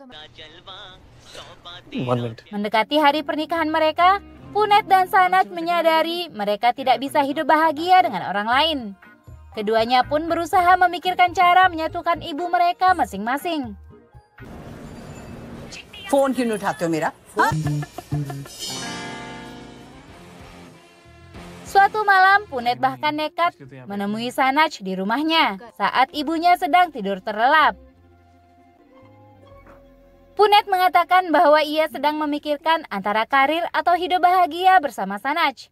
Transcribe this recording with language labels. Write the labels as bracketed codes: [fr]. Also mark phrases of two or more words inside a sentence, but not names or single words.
[id] Mendekati hari pernikahan mereka, Punet dan Sanach menyadari mereka tidak bisa hidup bahagia dengan orang lain. Keduanya pun berusaha memikirkan cara menyatukan ibu mereka masing-masing. [hi] Phone क्यों नहीं उठाते हो मेरा? [id] Suatu malam, Punet bahkan nekat menemui Sanach di rumahnya saat ibunya sedang tidur terlelap. Punet mengatakan bahwa ia sedang memikirkan antara karir atau hidup bahagia bersama Sanach.